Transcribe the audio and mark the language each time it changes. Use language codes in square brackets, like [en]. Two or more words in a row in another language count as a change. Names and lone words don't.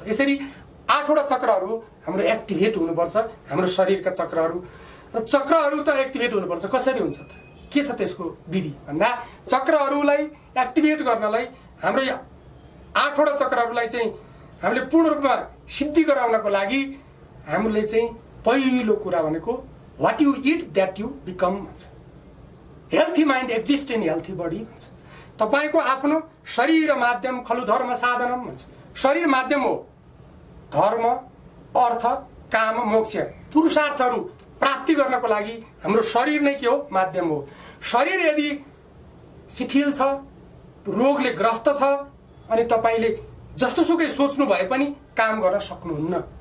[ne] यसरी 8वटा चक्रहरू हाम्रो एक्टिभेट हुनुपर्छ, हाम्रो शरीरका चक्रहरू। र चक्रहरू त एक्टिभेट हुनुपर्छ। कसरी हुन्छ त? के छ त्यसको विधि भन्दा चक्रहरूलाई एक्टिभेट गर्नलाई, हाम्रो 8वटा चक्रहरूलाई चाहिँ हामीले पूर्ण रूपमा सिद्धि गराउनको लागि हामीले चाहिँ पहिलो कुरा भनेको [en] what you eat that you become [ne] भन्छ। [en] healthy mind exist in healthy body भन्छ। [ne] तपाईँको आफ्नो [sa] शरीर माध्यम खलु धर्म साधनम भन्छ। [ne] शरीर माध्यम हो धर्म, अर्थ, काम, मोक्ष, पुरुषार्थहरू प्राप्ति गर्नको लागि हाम्रो शरीर नै के हो? माध्यम हो। शरीर यदि शिथिल छ, रोगले ग्रस्त छ, अनि तपाईँले जस्तोसुकै सोच्नु भए पनि काम गर्न सक्नुहुन्न।